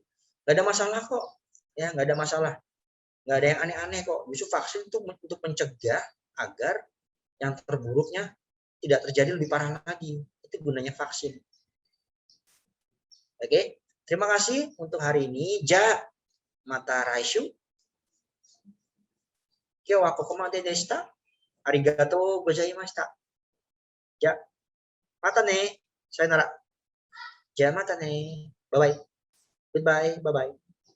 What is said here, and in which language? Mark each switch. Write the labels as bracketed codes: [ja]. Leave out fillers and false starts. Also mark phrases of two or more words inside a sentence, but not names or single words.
[id] Gak ada masalah kok, ya nggak ada masalah. Nggak ada yang aneh-aneh kok. Justru vaksin itu untuk mencegah agar yang terburuknya tidak terjadi lebih parah lagi. Itu gunanya vaksin. Oke, terima kasih untuk hari ini. [ja] じゃまた来週。今日はここまででした. ありがとうございました. じゃまたね。さよなら. じゃまたね. [en] Bye bye. Goodbye. Bye bye.